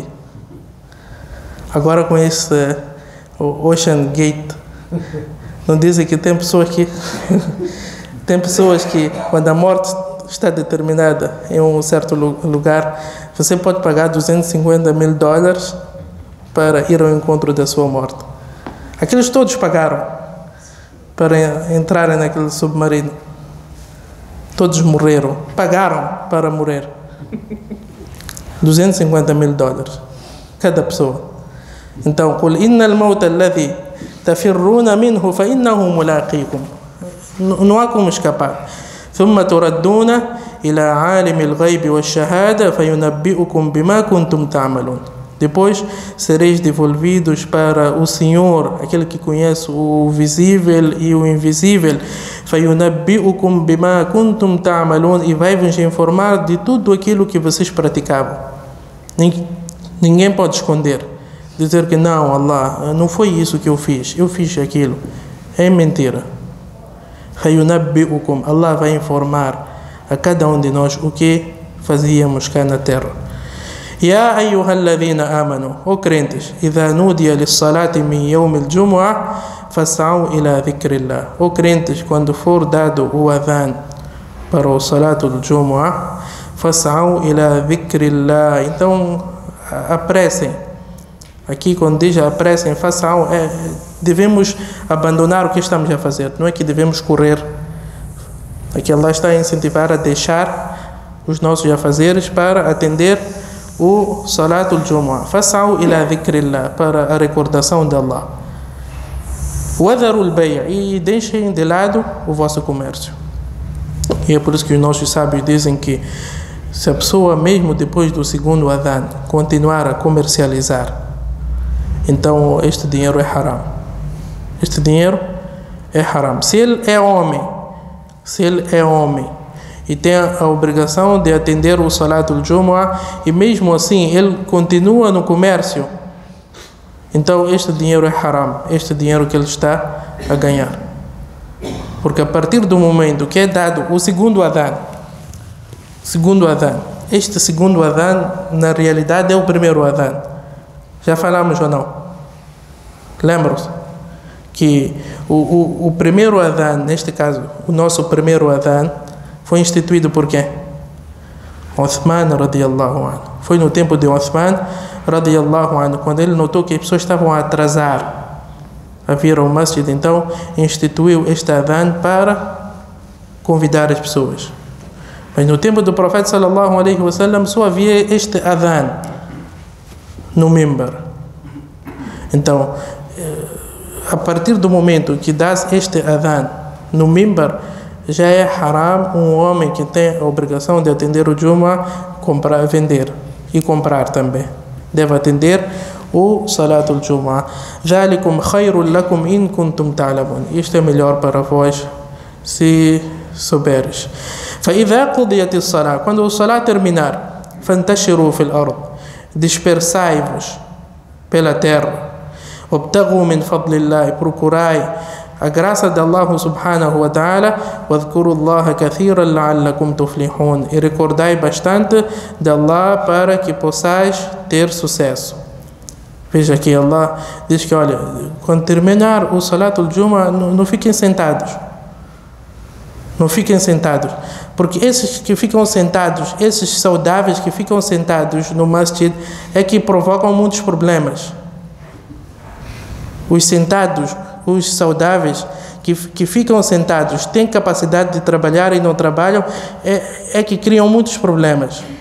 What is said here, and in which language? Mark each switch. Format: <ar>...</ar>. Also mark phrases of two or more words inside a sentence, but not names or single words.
<pt>Agora com esse Ocean Gate, não dizem que tem pessoas que tem pessoas que, quando a morte está determinada em um certo lugar, você pode pagar $250 mil para ir ao encontro da sua morte. Aqueles todos pagaram para entrarem naquele submarino. Todos morreram, pagaram para morrer. $250.000 cada pessoa. Então,</pt> <ar>قل إن الموت الذي تفرون منه فإنه ملاقيكم.</ar> <pt>Não há como escapar.</pt> <ar>ثم تردون إلى عالم الغيب والشهادة فينبئكم بما كنتم تعملون.</ar> <pt>Depois sereis devolvidos para o Senhor, aquele que conhece o visível e o invisível.</pt> <ar>فَيُنَبِّئُكُمْ بِمَا كُنْتُمْ تَعْمَلُونَ.</ar> <pt>E vai vos informar de tudo aquilo que vocês praticavam. Ninguém pode esconder. Dizer que não, Allah, não foi isso que eu fiz aquilo. É mentira.</pt> <ar>فَيُنَبِّئُكُمْ.</ar> <pt>Allah vai informar a cada um de nós o que fazíamos cá na terra.</pt> <ar>يا أيها الذين آمنوا crentes إذا نودي للصلاة من يوم الجمعة فاسعوا إلى ذكر الله.</ar> <pt>crentes, quando for dado o adhan para o salato do Jumu'ah,</pt> <ar>فاسعوا إلى ذكر الله.</ar> <pt>Então apressem. Aqui quando diz apressem, façam, devemos abandonar o que estamos a fazer. Não é que devemos correr. Aqui Allah está a incentivar a deixar os nossos afazeres para atender o</pt> <ar>صلاة الجمعة.</ar> <pt>Façam</pt> <ar>إلى ذكر الله,</ar> <pt>para a recordação de Allah.</pt> <ar>وذروا البيع',</ar> <pt>e deixem de lado o vosso comércio. E é por isso que os nossos sábios dizem que se a pessoa, mesmo depois do segundo adhan, continuar a comercializar, então este dinheiro é haram. Este dinheiro é haram. Se ele é homem e tem a obrigação de atender o</pt> <ar>صلاة الجمعة,</ar> <pt>e mesmo assim ele continua no comércio, então este dinheiro é haram, este dinheiro que ele está a ganhar. Porque a partir do momento que é dado o segundo adhan, este segundo adhan na realidade é o primeiro adhan. Já falamos ou não? Lembram-se que o primeiro adhan, neste caso, o nosso primeiro adhan, foi instituído por quem?</pt> <ar>عثمان رضي الله عنه.</ar> <pt>Foi no tempo de Uthman</pt> <ar>رضي الله عنه,</ar> <pt>quando ele notou que as pessoas estavam a atrasar a vir ao masjid, então instituiu este adhan para convidar as pessoas. Mas no tempo do profeta</pt> <ar>صلى الله عليه وسلم</ar> <pt>só havia este adhan no mimbar. Então, a partir do momento que dás este adhan no mimbar, já é haram um homem que tem a obrigação de atender o Jumu'ah, comprar, vender e comprar também. Deve atender o</pt> <ar>صلاة الجمعة. ذَلِكُمْ خَيْرٌ لَكُمْ إِن كُنْتُمْ تَعْلَمُونَ.</ar> <pt>Isto é melhor para vós, se souberes.</pt> <ar>فَإِذَا قُضِيَتِ الصَّلَاةِ.</ar> <pt>Quando o Salat terminar,</pt> <ar>فَانْتَشِرُوا فِي الْأَرْضِ.</ar> <pt>Dispersai-vos pela terra.</pt> <ar>وَابْتَغُوا مِنْ فَضْلِ اللَّهِ.</ar> <pt>Procurai a graça de Allah</pt> <ar>سبحانه وتعالى. وَاذْكُرُوا اللَّهَ كَثِيرًا لَعَلَّكُمْ تُفْلِحُونَ.</ar> <pt>E recordai bastante de Allah para que possais ter sucesso. Veja aqui, Allah diz que, olha, quando terminar o</pt> <ar>صلاة الجمعة,</ar> <pt>não fiquem sentados. Não fiquem sentados. Porque esses que ficam sentados, esses saudáveis que ficam sentados no masjid, é que provocam muitos problemas. Os sentados, os saudáveis, que ficam sentados, têm capacidade de trabalhar e não trabalham, é que criam muitos problemas.</pt>